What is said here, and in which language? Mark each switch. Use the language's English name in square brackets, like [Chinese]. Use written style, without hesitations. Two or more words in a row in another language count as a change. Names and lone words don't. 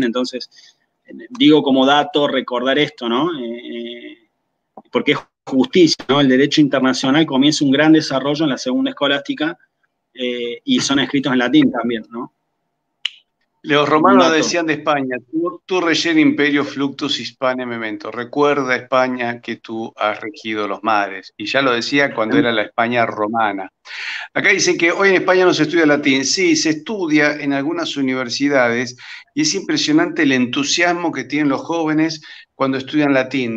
[Spanish] Entonces, digo como dato recordar esto, ¿no? Porque es justicia, ¿no? El derecho internacional comienza un gran desarrollo en la segunda escolástica y son escritos en latín también, ¿no? los Como un romanos dato. decían de España, [Latin] tu regere imperio fluctus Hispania memento. [Spanish] Recuerda, España, que tú has regido los mares. Y ya lo decía cuando era la España romana. Acá dicen que hoy en España no se estudia latín. Sí, se estudia en algunas universidades y es impresionante el entusiasmo que tienen los jóvenes cuando estudian latín.